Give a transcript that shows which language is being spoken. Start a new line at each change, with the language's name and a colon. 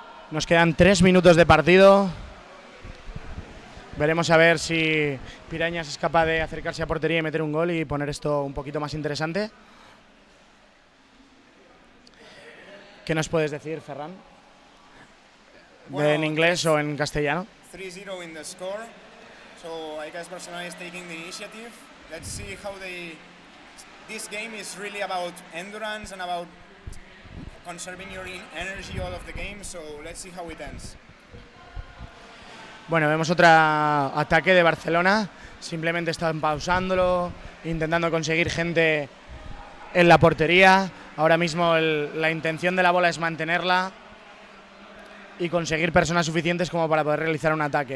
Spanish: Nos quedan 3 minutos de partido. Veremos a ver si Piranhas es capaz de acercarse a portería y meter un gol y poner esto un poquito más interesante. ¿Qué nos puedes decir, Ferran? Bueno, ¿En inglés o en castellano?
English: 3-0 in the score. So I guess Barcelona is taking the initiative. Let's see how they... This game is really about endurance and about conserving your energy all of the game. So let's see how it ends.
Spanish: Bueno, vemos otro ataque de Barcelona. Simplemente están pausándolo, intentando conseguir gente en la portería. Ahora mismo la intención de la bola es mantenerla y conseguir personas suficientes como para poder realizar un ataque.